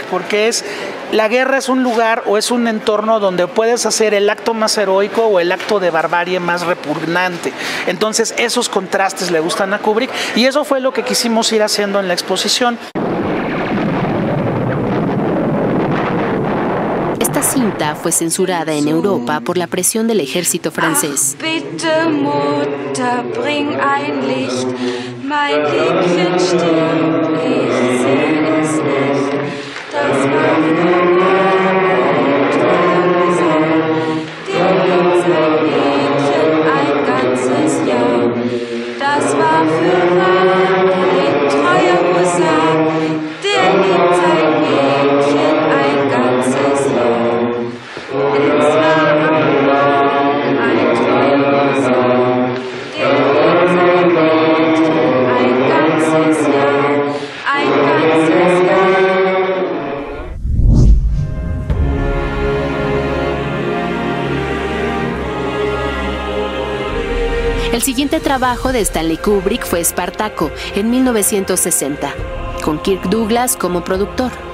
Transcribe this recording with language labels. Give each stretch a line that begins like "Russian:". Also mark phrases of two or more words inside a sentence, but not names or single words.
Spanish: Porque la guerra es un lugar o es un entorno donde puedes hacer el acto más heroico o el acto de barbarie más repugnante. Entonces, esos contrastes le gustan a Kubrick y eso fue lo que quisimos ir haciendo en la exposición. Esta cinta fue censurada en Europa por la presión del ejército francés.
German: Bitte, Mutter, bring ein Licht. Mein Liebchen stirbt, ich seh es nicht. Das war für unser Mädchen ein ganzes Jahr. Das war für den treuer Husar, der liebt sein Mädchen ein ganzes Jahr. Es war ein treuer Husar, der liebt sein Mädchen ein ganzes Jahr, ein ganzes Jahr.
Spanish: El siguiente trabajo de Stanley Kubrick fue Espartaco, en 1960, con Kirk Douglas como productor.